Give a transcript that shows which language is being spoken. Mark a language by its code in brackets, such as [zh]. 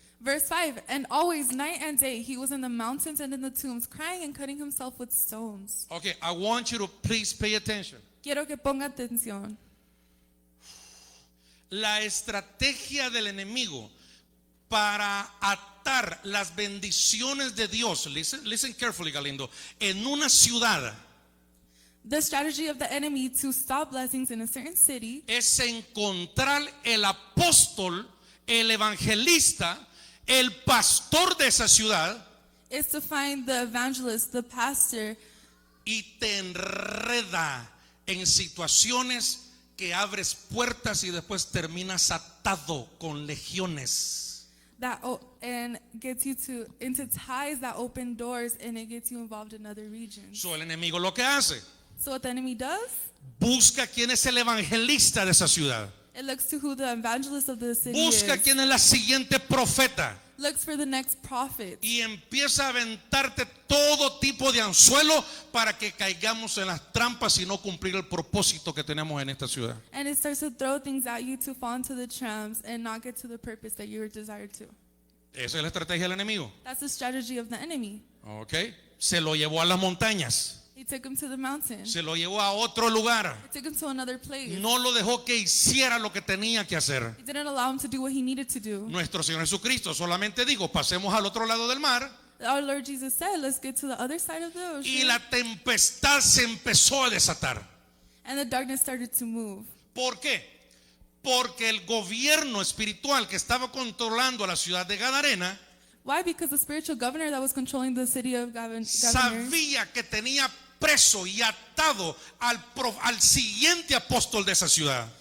[en] Verse 5, and always night and day he was in the mountains and in the tombs, crying and cutting himself with stones. Okay, I want you to please pay attention. [es] Quiero que ponga atención. La estrategia del enemigo para atar las bendiciones de Dios, [en] listen carefully, [es] Galindo, en una ciudad [en] The strategy of the enemy to stop blessings in a certain city [es] es encontrar el apóstol, el evangelista, el pastor de esa ciudad [en] is to find the evangelist, the pastor, [es] y te enreda en situaciones que abres puertas y después terminas atado con legiones. [en] and gets you into ties that open doors, and it gets you involved in other regions. [es] So, el enemigo lo que hace, [en] So what the enemy does, [es] busca quién es el evangelista de esa ciudad, [en] it looks to who the evangelist of the city [es] busca [en] is, [es] quién es la siguiente profeta [en] looks for the next prophet, [es] y empieza a aventarte todo tipo de anzuelo para que caigamos en las trampas y no cumplir el propósito que tenemos en esta ciudad. [en] and it starts to throw things at you to fall into the traps and not get to the purpose that you were desired to. [es] Esa es la estrategia del enemigo. [en] That's the strategy of the enemy. ¿Ok? [es] Se lo llevó a las montañas, [en] He took him to the mountain. [es] se lo llevó a otro lugar. [en] He took him to another place. [es] No lo dejó que hiciera lo que tenía que hacer. [en] He didn't allow him to do what he needed to do. [es] Nuestro Señor Jesucristo solamente dijo, pasemos al otro lado del mar, [en] Our Lord Jesus said, let's get to the other side of the [es] y [en] ocean. [es] la tempestad se empezó a desatar. [en] And the darkness started to move. [es] ¿Por qué? Porque el gobierno espiritual que estaba controlando a la ciudad de Gadarena [en] Why? Because the spiritual governor that was controlling the city of Governor [es] sabía que tenía preso y atado al siguiente apóstol de esa ciudad.